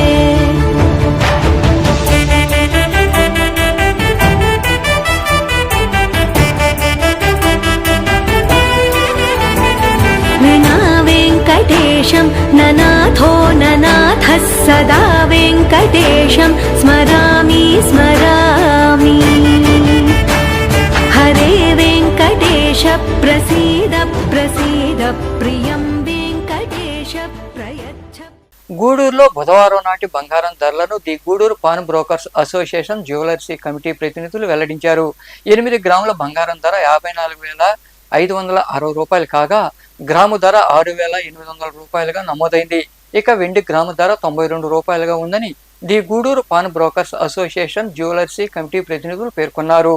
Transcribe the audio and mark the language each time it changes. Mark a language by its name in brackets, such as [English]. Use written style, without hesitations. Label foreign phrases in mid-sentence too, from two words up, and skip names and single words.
[Sanskrit] विना वेङ्कटेशं ननाथो ननाथः सदा वेङ्कटेशं स्मरामि स्मरामि हरे वेङ्कटेश प्रसीद प्रसीद प्रियं वेङ्कटेश प्रयच्छ. [Telugu] గూడూరులో బుధవారం నాటి బంగారం ధరలను ది గూడూరు పాన్ బ్రోకర్స్ అసోసియేషన్ జ్యువెలర్సీ కమిటీ ప్రతినిధులు వెల్లడించారు. 8 గ్రాముల బంగారం ధర 54,560 రూపాయలు కాగా గ్రాము ధర 6,800 రూపాయలుగా నమోదైంది. ఇక వెండి గ్రాము ధర 92 రూపాయలుగా ఉందని ది గూడూరు పాన్ బ్రోకర్స్ అసోసియేషన్ జ్యువెలర్సీ కమిటీ ప్రతినిధులు పేర్కొన్నారు.